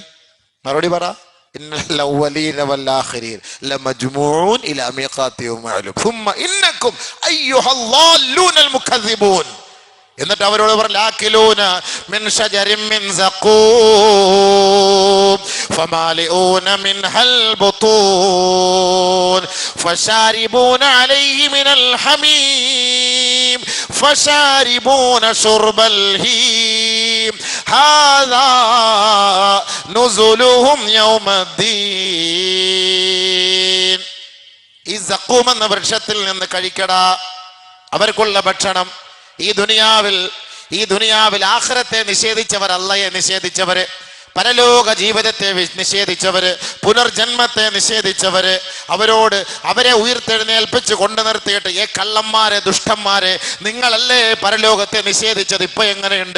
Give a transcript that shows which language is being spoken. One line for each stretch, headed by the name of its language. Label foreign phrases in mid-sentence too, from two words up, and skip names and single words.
Malayalam: മറുപടി പറ.
Arabic: إن الأولين والآخرين لمجموعون إلى ميقات يوم معلوم ثم إنكم أيها الضالون المكذبون. എന്നിട്ട് അവരോട് പറഞ്ഞു, لآكلون من شجر من زقوم فمالئون منها البطون فشاربون عليه من الحميم فشاربون شرب الهيم هذا نزلهم يوم الدين.
Malayalam: ഈ സഖൂം എന്ന വൃക്ഷത്തിൽ നിന്ന് കഴിക്കടാ അവർക്കുള്ള ഭക്ഷണം. ഈ ദുനിയാവിൽ ആഖിറത്തെ നിഷേധിച്ചവർ, അള്ളയെ നിഷേധിച്ചവര്, പരലോക ജീവിതത്തെ നിഷേധിച്ചവര്, പുനർജന്മത്തെ നിഷേധിച്ചവര്, അവരെ ഉയർത്തെഴുന്നേൽപ്പിച്ച് കൊണ്ടു നിർത്തിയിട്ട് കള്ളന്മാരെ, ദുഷ്ടന്മാരെ, നിങ്ങളല്ലേ പരലോകത്തെ നിഷേധിച്ചത്, ഇപ്പൊ എങ്ങനെയുണ്ട്?